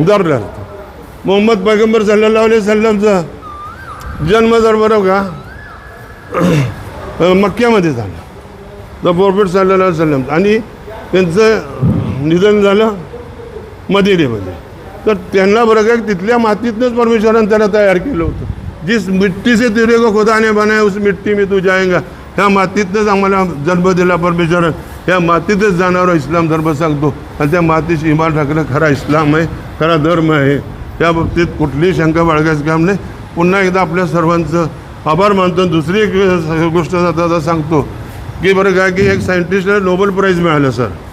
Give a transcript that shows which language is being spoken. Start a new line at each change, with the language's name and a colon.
Marathi: उदाहरणार्थ मोहम्मद पैगंबर सल्लल्लाहु अलैहि वसल्लमचा जन्म जर बरोबर का मक्क्यामध्ये झाला, द प्रॉफिट
Arabic: सल्लल्लाहु अलैहि वसल्लम,
Marathi: आणि त्यांचं निधन झालं मदिनेमध्ये. तर त्यांना बरं का तिथल्या मातीतनंच परमेश्वरानं त्यांना तयार केलं होतं.
Hindi: जिस मिट्टी से तेरे को खुदा ने बनाया उस मिट्टी में तू जाएगा.
Marathi: ह्या मातीतनंच आम्हाला जन्म दिला परमेश्वरानं, ह्या मातीतच जाणारा इस्लाम धर्म सांगतो. आणि त्या मातीशी इमान राखणं खरा इस्लाम आहे, खरा धर्म आहे. त्या बाबतीत कुठलीही शंका बाळगायचं काम नाही. पुन्हा एकदा आपल्या सर्वांचं आभार मानतो. दुसरी एक गोष्ट आता सांगतो की बरं काय की एक सायंटिस्टला नोबेल प्राईज मिळालं सर.